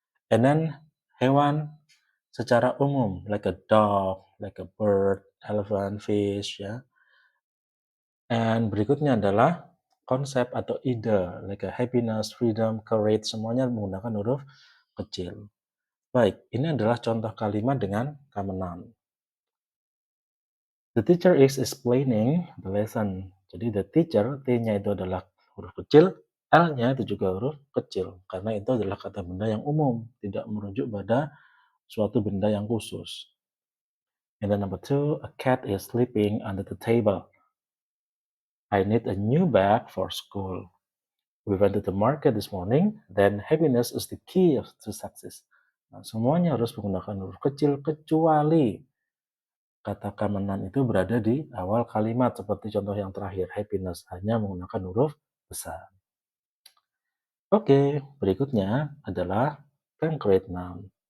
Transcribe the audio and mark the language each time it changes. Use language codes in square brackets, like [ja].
[en] And then [id] hewan secara umum, [en] like a dog, like a bird, elephant, fish, ya. [id] And berikutnya adalah konsep atau ide, [en] like a happiness, [id] freedom, courage, semuanya menggunakan huruf kecil. Baik, ini adalah contoh kalimat dengan common noun. [en] The teacher is explaining the lesson. [id] Jadi the teacher, T-nya itu adalah huruf kecil, L-nya itu juga huruf kecil. Karena itu adalah kata benda yang umum, tidak merujuk pada suatu benda yang khusus. [en] And then number two, a cat is sleeping under the table. I need a new bag for school. We went to the market this morning, then happiness is the key to success. [id] Nah, semuanya harus menggunakan huruf kecil kecuali kata common noun itu berada di awal kalimat seperti contoh yang terakhir, happiness hanya menggunakan huruf besar. Oke, berikutnya adalah concrete noun.